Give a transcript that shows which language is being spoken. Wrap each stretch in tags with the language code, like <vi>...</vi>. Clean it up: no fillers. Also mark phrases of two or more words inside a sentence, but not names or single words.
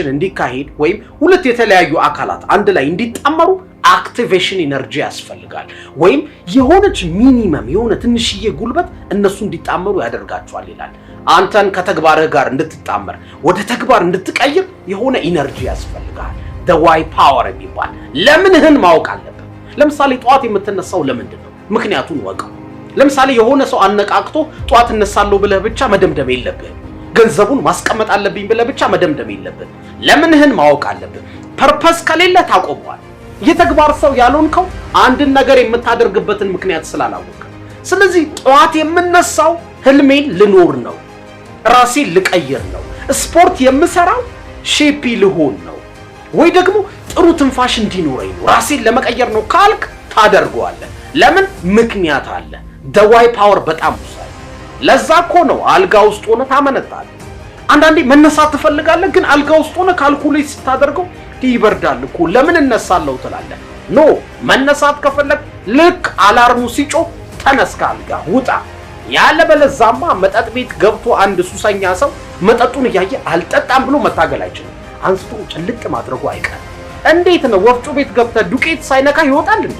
<am>እንዲካሄድ ወይም ሁለት የተለያዩ አካላት አንድ ላይ እንዲጣመሩ</am> <en>activation energy</en> <am>ያስፈልጋል። ወይም የሆነች ሚኒመም የሆነ ትንሽዬ ጉልበት እነሱ እንዲጣመሩ ያደርጋቸዋል ይላል። አንተን ከተግባርህ ጋር እንድትጣመር ወደ ተግባር እንድትቀይር የሆነ ኢነርጂ ያስፈልጋል።</am> <en>the why power</en> <am>የሚባል ለምንህን ማወቅ አለብህ። ለምሳሌ ጧት የምትነሳው ለምንድን ነው? ምክንያቱን ወቀው። ለምሳሌ የሆነ ሰው አነቃቅቶ ጧት እነሳለሁ ብለህ ብቻ መደምደም የለብህ። ገንዘቡን ማስቀመጥ አለብኝ ብለህ ብቻ መደምደም የለብህ። ለምንህን ማወቅ አለብህ። ፐርፐስ ከሌለ ታቆመዋል። የተግባር ሰው ያልሆንከው አንድን ነገር የምታደርግበትን ምክንያት ስላላወቅ። ስለዚህ ጧት የምነሳው ህልሜን ልኖር ነው፣ ራሴን ልቀይር ነው፣ ስፖርት የምሰራው ሼፒ ልሆን ነው፣ ወይ ደግሞ ጥሩ ትንፋሽ እንዲኖረኝ ነው፣ ራሴን ለመቀየር ነው ካልክ ታደርገዋለህ። ለምን? ምክንያት አለ።</am> <en>the why power</en> <am>በጣም ወሳኝ። ለዛ እኮ ነው አልጋ ውስጥ ሆነ ታመነታለህ። አንዳንዴ መነሳት ትፈልጋለህ፣ ግን አልጋ ውስጥ ሆነ ካልኩሌት ስታደርገው ይበርዳል እኮ ለምን እነሳለሁ ትላለህ። ኖ መነሳት ከፈለግ ልክ አላርሙ ሲጮህ ተነስ፣ ካልጋ ውጣ። ያለበለዛማ መጠጥ ቤት ገብቶ አንድ ሱሰኛ ሰው መጠጡን እያየ አልጠጣም ብሎ መታገል አይችልም። አንስቶ ጭልጥ ማድረጉ አይቀርም። እንዴት ነው ወፍጮ ቤት ገብተህ ዱቄት ሳይነካ ይወጣል እንዴ?</am>